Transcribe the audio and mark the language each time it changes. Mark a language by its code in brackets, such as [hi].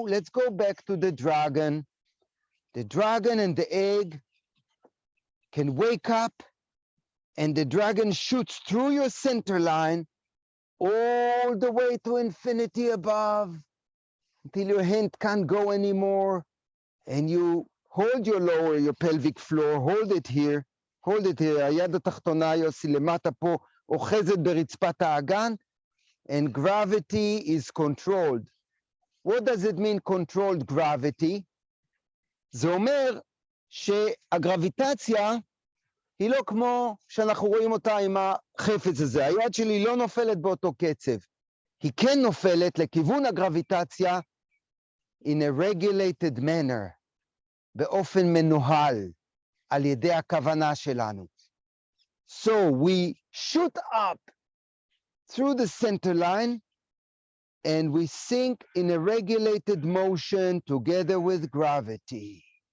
[en] Let's go back to the dragon. The dragon and the egg can wake up, and the dragon shoots through your center line all the way to infinity above until your hand can't go anymore, and you hold your pelvic floor, hold it here. [he] היד התחתונה יוסי למטה פה, אוחזת ברצפת האגן, [en] and gravity is controlled. What does it mean, controlled gravity? [he] זה אומר שהגרביטציה היא לא כמו שאנחנו רואים אותה עם החפץ הזה. היד שלי לא נופלת באותו קצב. היא כן נופלת לכיוון הגרביטציה [en] in a regulated manner, [he] באופן מנוהל, על ידי הכוונה שלנו. [en] So we shoot up through the center line, and we sink in a regulated motion together with gravity.